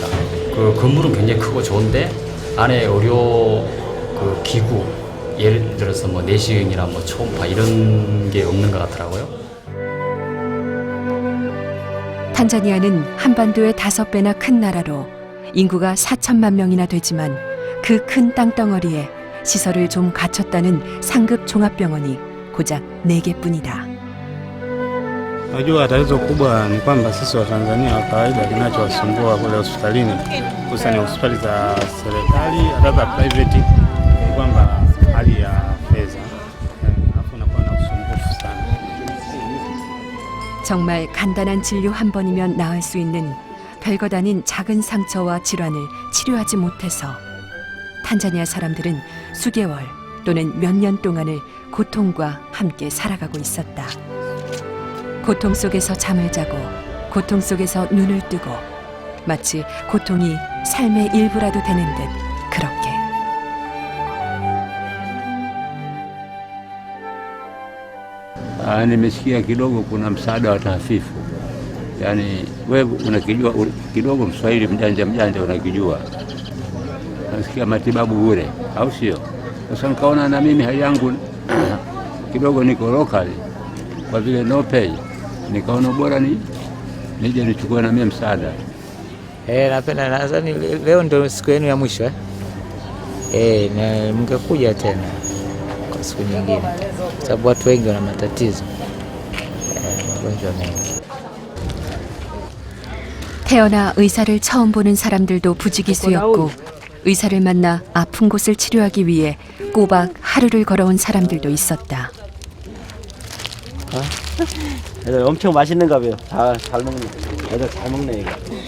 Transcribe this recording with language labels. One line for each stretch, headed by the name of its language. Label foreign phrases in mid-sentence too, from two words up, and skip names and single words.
Korean: 그 건물은 굉장히 크고 좋은데 안에 의료 그 기구, 예를 들어서 뭐 내시경이나 뭐 초음파 이런 게 없는 것 같더라고요. 탄자니아는 한반도의 5배나 큰 나라로 인구가 4천만 명이나 되지만 그 큰 땅덩어리에 시설을 좀 갖췄다는 상급 종합병원이 고작 4개뿐이다.
Swahili: Unajua tatizo kubwa ni kwamba sisi wa Tanzania wa kawaida kinachowasumbua kule hospitalini, hususani hospitali za serikali hata za private, ni kwamba hali ya fedha, alafu unakuwa na usumbufu sana.
Korean: 정말 간단한 진료 한 번이면 나을 수 있는 별것 아닌 작은 상처와 질환을 치료하지 못해서 탄자니아 사람들은 수개월 또는 몇 년 동안을 고통과 함께 살아가고 있었다. 고통 속에서 잠을 자고 고통 속에서 눈을 뜨고 마치 고통이 삶의 일부라도 되는 듯 그렇게.
Swahili: Nimesikia kidogo kuna msaada wa tahafifu, yaani wewe unakijua kidogo, Mswahili mjanja unakijua, nasikia matibabu bure, au sio? Sasa nikaona na mimi hali yangu kidogo niko local, kwa vile
English: no pay,
Swahili: nikaona bora nije nichukue na mimi msaada. Napenda, nadhani leo ndio siku yenu ya mwisho na mngekuja tena kwa siku nyingine, sababu watu wengi wana matatizo, magonjwa mengi.
Korean: 태어나 의사를 처음 보는 사람들도 부지기수였고 의사를 만나 아픈 곳을 치료하기 위해 꼬박 하루를 걸어온 사람들도 있었다. 애들 엄청 맛있는가 봐요. 잘 먹네. 애들 잘 먹네 이거.